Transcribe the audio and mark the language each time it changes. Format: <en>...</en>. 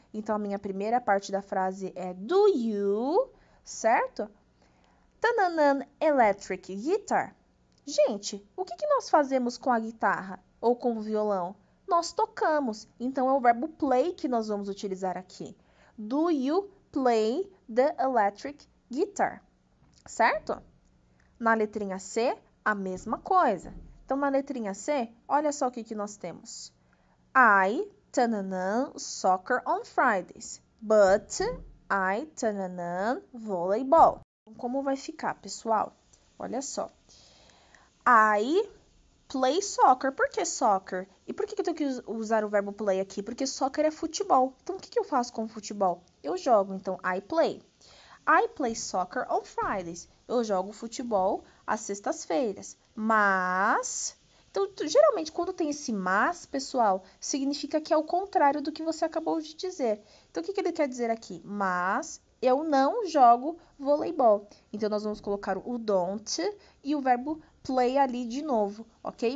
<pt>Então, a minha primeira parte da frase é</pt> <en>do you,</en> <pt>certo? Tananan</pt> <en>electric guitar.</en> <pt>Gente, o que nós fazemos com a guitarra ou com o violão? Nós tocamos. Então, é o verbo play que nós vamos utilizar aqui.</pt> <en>Do you play the electric guitar?</en> <pt>Certo? Na letrinha C, a mesma coisa. Então, na letrinha C, olha só o que nós temos.</pt> <en>I, soccer on Fridays. But, I, volleyball.</en> <pt>Como vai ficar, pessoal? Olha só.</pt> <en>I play soccer.</en> <pt>Por que soccer? E por que eu tenho que usar o verbo play aqui? Porque soccer é futebol. Então, o que eu faço com o futebol? Eu jogo. Então,</pt> <en>I play. I play soccer on Fridays.</en> <pt>Eu jogo futebol às sextas-feiras. Mas... Então, geralmente, quando tem esse mas, pessoal, significa que é o contrário do que você acabou de dizer. Então, o que ele quer dizer aqui? Mas eu não jogo voleibol. Então, nós vamos colocar o don't e o verbo play ali de novo, ok?</pt>